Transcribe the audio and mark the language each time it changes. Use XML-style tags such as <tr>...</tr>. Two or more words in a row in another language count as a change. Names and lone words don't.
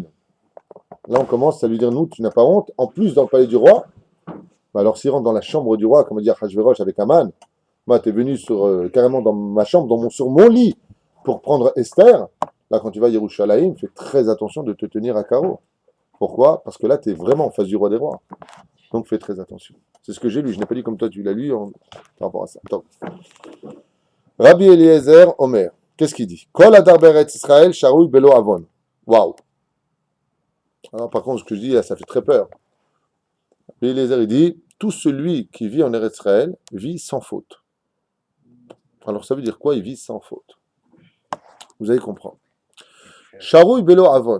<fr>Là, on commence à lui dire, nous, tu n'as pas honte. En plus, dans le palais du roi, bah alors s'il rentre dans la chambre du roi, comme dire Hachvérosh avec Aman, moi, tu es venu carrément dans ma chambre, sur mon lit, pour prendre Esther. Là, quand tu vas à Yerushalayim, fais très attention de te tenir à carreau. Pourquoi? Parce que là, tu es vraiment en face du roi des rois. Donc, fais très attention. C'est ce que j'ai lu. Je n'ai pas dit comme toi, tu l'as lu par rapport à ça. Donc. Rabbi Eliezer Omer. Qu'est-ce qu'il dit?</fr> <he>כל הדר בארץ ישראל שרוי בלא עוון. Waouh!</he> <fr>Alors, par contre, ce que je dis, là, ça fait très peur. Rabbi Eliezer, il dit, tout celui qui vit en Eretz Israël vit sans faute. Alors, ça veut dire quoi? Il vit sans faute. Vous allez comprendre.</fr> <he>שרוי בלא עוון.</he>